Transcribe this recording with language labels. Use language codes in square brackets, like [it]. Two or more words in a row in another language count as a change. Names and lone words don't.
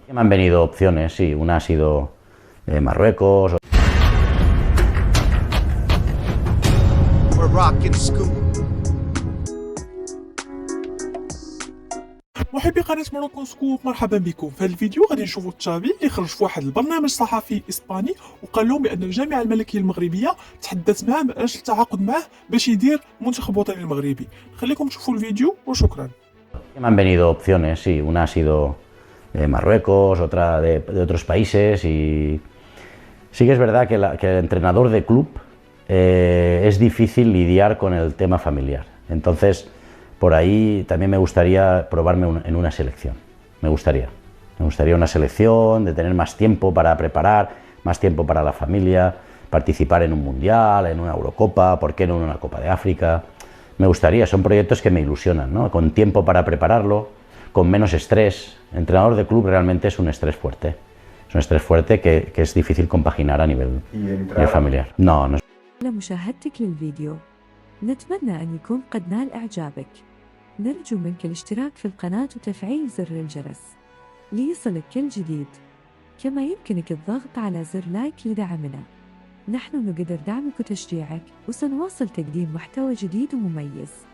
[es] Me han venido opciones, sí, una ha sido Marruecos. [ar] محبي قناة موروكو سكوب، مرحبا بكم. في هذا الفيديو غادي نشوفوا التابع اللي خرج في واحد البرنامج صحفي اسباني وقال لهم بان الجامعه الملكيه المغربيه تحدثت معاه من اجل التعاقد معاه باش يدير منتخب وطني المغربي. خليكم تشوفوا الفيديو وشكرا. [es] Me han venido opciones, sí, una ha sido Marruecos, otra de otros países, y sí que es verdad que el entrenador de club es difícil lidiar con el tema familiar. Entonces, por ahí también me gustaría probarme en una selección. Me gustaría una selección, de tener más tiempo para preparar, más tiempo para la familia, participar en un mundial, en una Eurocopa, ¿por qué no en una Copa de África? Me gustaría, son proyectos que me ilusionan, ¿no? Con tiempo para prepararlo, con menos estrés. Entrenador de club realmente es un estrés fuerte. Es un estrés fuerte que es difícil compaginar a nivel familiar. No, no. [ar] لمشاهدتك للفيديو نتمنى أن يكون قد نال إعجابك. نرجو منك الاشتراك في القناة وتفعيل زر الجرس ليصلك كل جديد، كما يمكنك الضغط على زر لايك لدعمنا. نحن نقدر دعمك وتشجيعك، وسنواصل تقديم محتوى جديد ومميز.